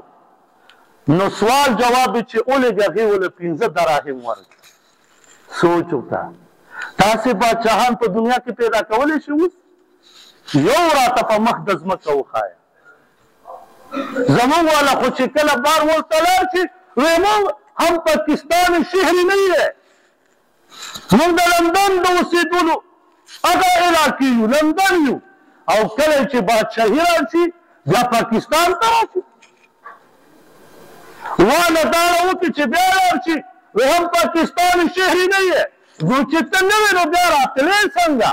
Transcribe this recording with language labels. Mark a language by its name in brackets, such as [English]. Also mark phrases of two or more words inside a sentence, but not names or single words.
[Pashto] نو سوال جواب یې چې ولیږه هغې ولې 15 دراهم ورکړه. سوچ وکړه تاسې باچاهان په دنیا کې پیدا کولی شي اوس؟ یو راته په مخ د ځمکه وښایه. زمونږ والا خو چې کله بار ورته لاړ شي وی موږ هم پاکستان [Urdu] شهری نہیں ہے [Pashto] موږ د لندن د اوسېدلو هغه علاقې یو، لندن یو، او کله چې بادشاهي راشي بیا پاکستان ته راشي، وانه داړه وکړي چې بیا لاړ شي، وی هم پاکستان شهري نه یې، نو چې ته نه وې نو بیا راتلې څنګه؟